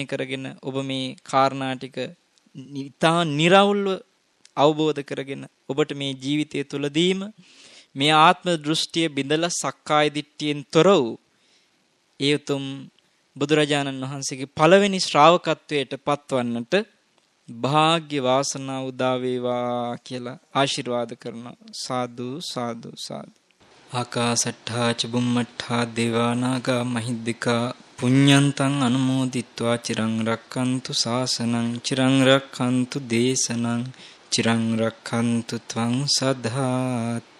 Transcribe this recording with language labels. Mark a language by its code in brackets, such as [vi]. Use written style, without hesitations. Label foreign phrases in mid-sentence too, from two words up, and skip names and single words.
[si] කරගෙන ඔබ මේ කාරණා ටික නිතා නිර්වුල්ව අවබෝධ කරගෙන ඔබට මේ ජීවිතය තුළදීම මේ ආත්ම දෘෂ්ටිය බිඳලා සක්කාය දිට්ඨියෙන් තොර වූ ඒ උතුම් බුදුරජාණන් වහන්සේගේ පළවෙනි ශ්‍රාවකත්වයට පත්වන්නට භාග්‍ය වාසනාව උදා වේවා කියලා ආශිර්වාද කරනවා. සාදු සාදු සාදු. [pi] ආකාසට්ඨා ච බුම්මට්ඨා දේවා නාග මහිද්దికා පුඤ්ඤන්තං අනුමෝදිත්වා චිරං රක්ඛන්තු ශාසනං චිරං රක්ඛන්තු දේශනං චිරං රක්ඛන්තු ත්වං සද්ධාති.